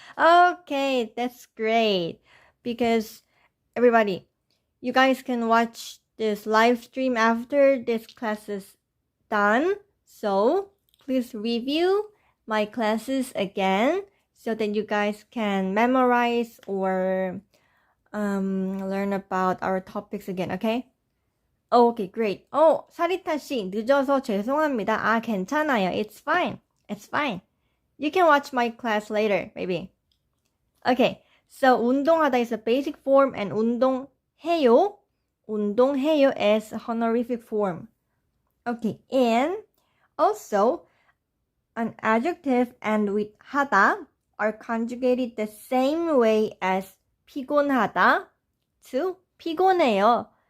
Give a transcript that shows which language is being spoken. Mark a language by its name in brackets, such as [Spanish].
[English] Okay, that's great. Because everybody, you guys can watch this live stream after this class is done. So please review my classes again so that you guys can memorize or learn about our topics again, okay? Okay, great. [Korean] 사리타 씨, 늦어서 죄송합니다. 괜찮아요. [English] It's fine. You can watch my class later, maybe. Okay, so 운동하다 is a basic form and 운동해요 is a honorific form. Okay, and also an adjective and with 하다 are conjugated the same way as 피곤하다 to 피곤해요.